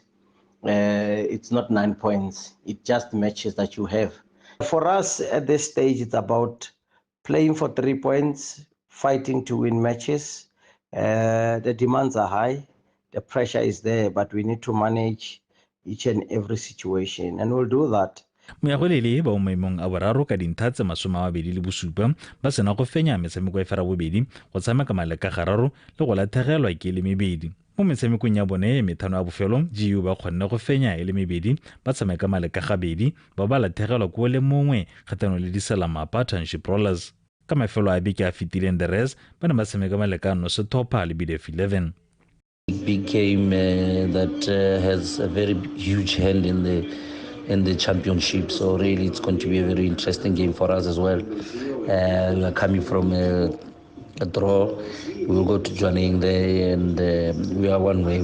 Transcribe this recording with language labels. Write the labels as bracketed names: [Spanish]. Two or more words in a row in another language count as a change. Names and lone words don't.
[English] It's not 9 points, it's just matches that you have. For us at this stage, it's about playing for 3 points, fighting to win matches. The demands are high, the pressure is there, but we need to manage each and every situation, and we'll do that. [Tswana] Moagolele ba o maemong a boraro ka dintlha tse 27 ba sena go fenya metshameko ya ferabobedi go tshameka maleka gararo le go lathegelwa ke le mebedi. Mo metshamekong ya bone methano ya bofelo GU ba kgonne go fenya ele mebedi ba tshameka maleka gabedi ba ba lathegelwa ko le mongwe kgatano le diselamapa Township Rollers ka mafelo a beke a fitileng [English] the rest [Tswana] ba ne ba tshameka maleka no se topa le BDF 11. [English] Big game that has a very huge hand in the championship, so really it's going to be a very interesting game for us as well. We are coming from a draw. We will go to Joining there, and we are one way.